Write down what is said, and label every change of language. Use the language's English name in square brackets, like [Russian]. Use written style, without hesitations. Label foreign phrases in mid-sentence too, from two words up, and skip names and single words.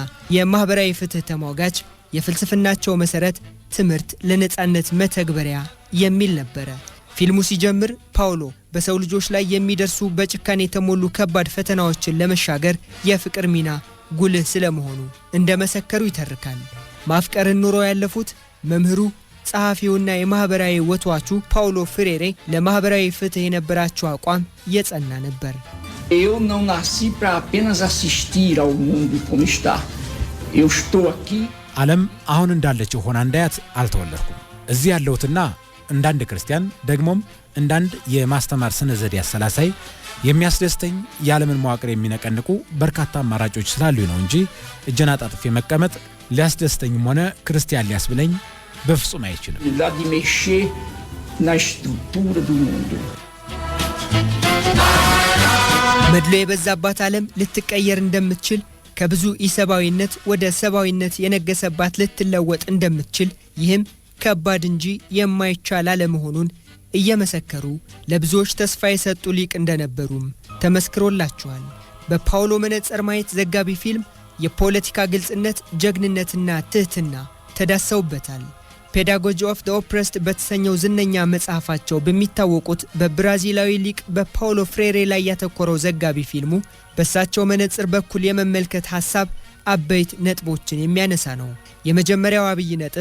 [Amharic] የማህበራዊ ፍትህ ተሟጋች የፍልስፍናቸው መሰረት ትምህርት ለነጻነት መተግበሪያ የሚል ነበር። ፊልሙ ሲጀምር ፓውሎ በሰው ልጆች ላይ የሚደርሱ በጭካኔ የተሞሉ ከባድ ፈተናዎችን ለመሻገር የፍቅር ሚና ጉልህ ስለመሆኑ እንደመሰከሩ ይተርካል። ማፍቀርን ኑሮ ያለፉት መምህሩ ጸሐፊውና የማህበራዊ ወትዋቹ ፓውሎ ፍሬሬ ለማህበራዊ ፍትህ የነበራቸው አቋም የጸና ነበር። [Portuguese] Eu não nasci para apenas assistir ao mundo como está. Eu estou aqui. [Amharic] ዓለም አሁን እንዳለችው ሆና እንዳያት አልተወለድኩም። እዚህ ያለሁትና እንዳንድ ክርስቲያን ደግሞም እንዳንድ የማስተማር ስነ ዘዴ አሰላሳይ የሚያስደስተኝ የዓለምን መዋቅር የሚነቀንቁ በርካታ አማራጮች ስላሉ ነው እንጂ እጄን አጣጥፌ መቀመጥ ሊያስደስተኝም ሆነ ክርስቲያን ሊያስብለኝ በፍጹም አይችልም። [Portuguese] La de mexer na estrutura do mundo. [Amharic] መድሎ የበዛባት ዓለም ልትቀየር እንደምትችል ከብዙ ኢሰባዊነት ወደ ሰባዊነት የነገሰባት ልትለወጥ እንደምትችል ይህም ከባድ እንጂ የማይቻል አለመሆኑን እየመሰከሩ ለብዙዎች ተስፋ የሰጡ ሊቅ እንደነበሩም ተመስክሮላቸዋል። በፓውሎ መነጽር ማየት ዘጋቢ ፊልም የፖለቲካ ግልጽነት፣ ጀግንነትና ትህትና ተዳሰውበታል። ፔዳጎጂ ኦፍ ዘ ኦፕረስድ በተሰኘው ዝነኛ መጽሐፋቸው በሚታወቁት በብራዚላዊ ሊቅ በፓውሎ ፍሬሬ ላይ ያተኮረው ዘጋቢ ፊልሙ በሳቸው መነጽር በኩል የመመልከት ሐሳብ አበይት ነጥቦችን የሚያነሳ ነው። የመጀመሪያው አብይ ነጥብ